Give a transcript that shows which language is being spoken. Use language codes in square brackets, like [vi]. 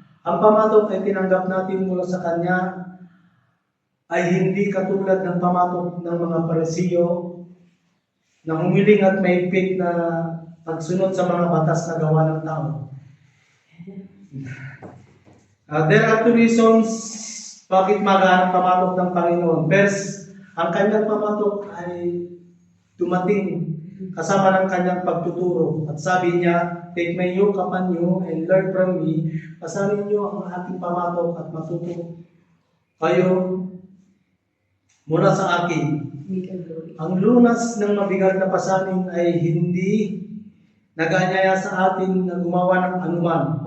[tl] Ang pamatok ay tinanggap natin mula sa Kanya ay hindi katulad ng pamatok ng mga Parisiyo na humiling at mahigpit na pagsunod sa mga batas na gawa ng tao. [en] There are two reasons [tl] bakit magaan ang pamatok ng Panginoon. First, ang kanyang pamatok ay dumating kasama ng kanyang pagtuturo. At sabi niya, [en] take my yoke upon you and learn from me. [tl] Pasanin niyo ang aking pamatok at matuto kayo mula sa akin. Ang lunas ng mabigat na pasanin ay hindi nag-anyaya sa atin na gumawa ng anuman.